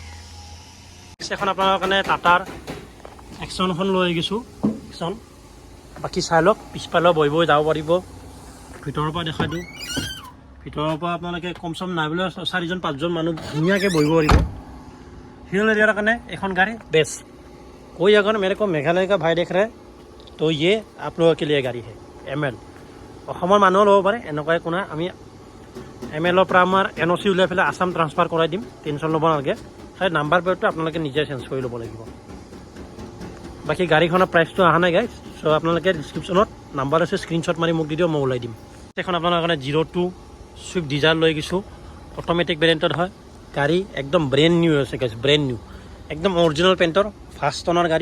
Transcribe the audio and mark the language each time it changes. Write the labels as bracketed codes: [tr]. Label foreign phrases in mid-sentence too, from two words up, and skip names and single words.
[as] এখন আপোনালোকৰ কাৰণে টাটাৰ এক্সনখন লৈ গৈছোঁ এক্সন বাকী চাই লওক পিছফালেও বহি যাব পাৰিব ভিতৰৰ পৰা দেখাই দিওঁ ভিতৰৰ পৰা আপোনালোকে কম চম নাই বোলে 4-5জন মানুহ ধুনীয়াকৈ বহিব পাৰিব [en] hill area [as] কাৰণে এখন গাড়ী বেষ্ট [hi] कोई अगर मेरे को मेघालय का भाई देख रहे हैं तो ये आप लोगों के लिए गाड़ी है [as] ML অসমৰ মানুহো ল'ব পাৰে এনেকুৱা একো নাই আমি MLৰ পৰা আমাৰ NOC উলিয়াই পেলাই আসাম ট্ৰান্সফাৰ কৰাই দিম টেনশ্যন ল'ব নালাগে খালি [en] number plate [as] আপোনালোকে নিজে চেঞ্জ কৰি ল'ব লাগিব বাকী গাড়ীখনৰ প্ৰাইচটো অহা নাই গাইছ চ' আপোনালোকে ডিছক্ৰিপশ্যনত নাম্বাৰ আছে স্ক্ৰীনশ্বট মাৰি মোক দি দিওঁ মই ওলাই দিম এখন আপোনালোকৰ কাৰণে 02 চুইফ্ট ডিজায়াৰ লৈ গৈছোঁ [en] automatic variant [as] হয় গাড়ী একদম [en] brand new [as] আছে গাইছ [en] brand new [as] একদম [en] original paint first owner